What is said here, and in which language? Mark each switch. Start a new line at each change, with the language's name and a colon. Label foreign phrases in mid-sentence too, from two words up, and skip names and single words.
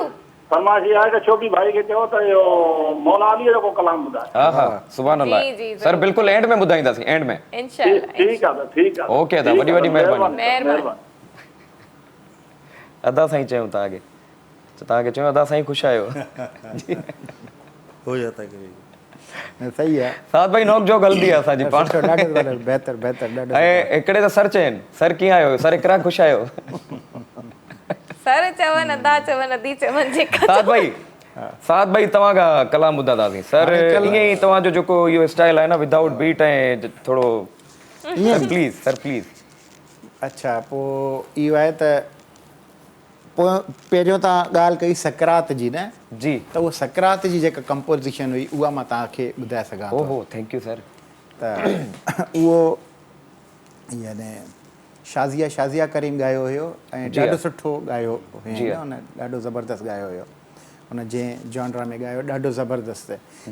Sindhi: फरमाइश इहा आहे कि छोकी भाई खे चयो त इहो मौला अलीअ जो को कलाम ॿुधाए। हा हा
Arabic: سبحان الله.
Sindhi: सर बिल्कुलु एंड में ॿुधाईंदासीं, एंड में। इंशाअल्लाह। ठीकु आहे ठीकु आहे। ओके अदा, वॾी वॾी महिरबानी। अदा साईं चयूं तव्हांखे, तव्हांखे चयूं अदा साईं ख़ुशि आहियो।
Urdu: ہو جاتا ہے کبھی.
Sindhi: सही आहे। साद भाई नोक जोक हलंदी आहे असांजी पाण। बहितर बहितर। ऐं हिकिड़े त सर चइनि, सर कीअं आहियो? सर इकरा ख़ुशि आहियो? सर चवनि अदा चवनि अदी चवनि जेका। साद भाई तव्हां खां कलाम ॿुधंदासीं। सर ईअं ई तव्हांजो जेको इहो स्टाइल आहे न
English: without beat
Sindhi: ऐं थोरो
English: please sir please.
Sindhi: अच्छा पोइ इहो आहे त पोइ पहिरियों तव्हां ॻाल्हि कई सकरात जी न? जी। त उहा सकरात जी जेका कंपोज़िशन हुई उहा मां तव्हांखे ॿुधाए सघां थो।
English: Oho thank you sir.
Sindhi: त उहो याने शाज़िया करीम ॻायो हुयो ऐं ॾाढो सुठो ॻायो हुयो, हुन ॾाढो ज़बरदस्तु ॻायो हुयो, हुन जंहिं जॉनरा में ॻायो ॾाढो ज़बरदस्तु।